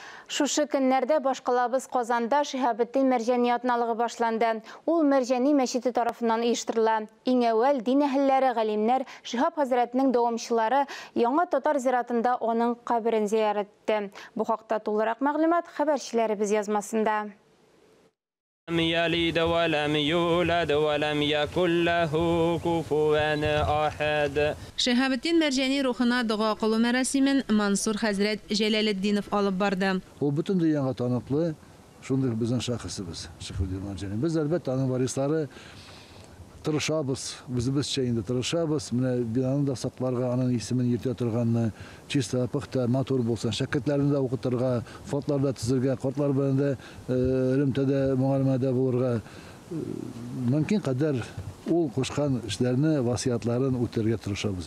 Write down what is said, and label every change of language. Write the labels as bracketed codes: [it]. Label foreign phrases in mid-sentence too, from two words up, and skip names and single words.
[tt] Шушы көннәрдә башкалабыз Казанда Шиһабетдин Мәрҗани атналыгы башланды. Ул Мәрҗани мәчете тарафыннан оештырыла. Иң әүвәл дин әһелләре, галимнәр, Шиһаб хәзрәтнең дәвамчылары Яңа Татар зиратында аның каберен зиярат итте. Бу хакта тулырак мәгълүмат хәбәрчеләребез язмасында. [ar] لم يلد ولم يولد ولم يكن له كفوا أحد. [tt] Шиһабетдин Мәрҗани рухына дуга кылу мәрасимен Мансур хәзрәт Җәләлетдинов алып барды. Ул бөтен дөньяга таныклы, шундый безнең шәхесебез, Шиһабетдин Мәрҗани. Без әлбәттә аның варислары тырышабыз, үзебезчә инде тырышабыз. Менә бинаны да сакларга, аның исемен йөртә торганны, чиста, пөхтә, матур булсын, шәкертләрне дә укытырга, фотларда төзергә, картлар белән дә элемтәдә, мөгалимәдә булырга, мөмкин кадәр ул кушкан эшләрне, васыятларын үтәргә тырышабыз.